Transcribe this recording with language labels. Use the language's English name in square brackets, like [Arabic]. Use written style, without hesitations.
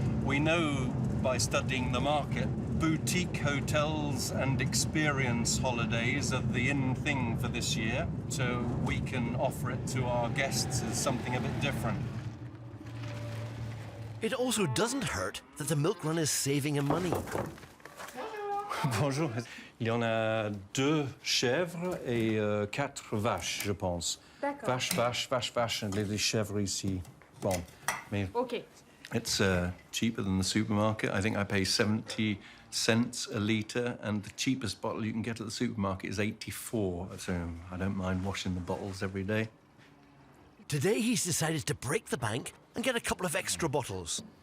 [English] We know by studying the market, boutique hotels and experience holidays are the in thing for this year, so we can offer it to our guests as something a bit different. It also doesn't hurt that the milk run is saving him money. [French] Bonjour. Il y en a 2 chèvres et 4 vaches, je pense. D'accord. Vache, and les chèvres ici. Bon. Mais [English] OK. it's cheaper than the supermarket. I think I pay 70 cents a litre, and the cheapest bottle you can get at the supermarket is 84. So I don't mind washing the bottles every day. Today he's decided to break the bank and get a couple of extra bottles.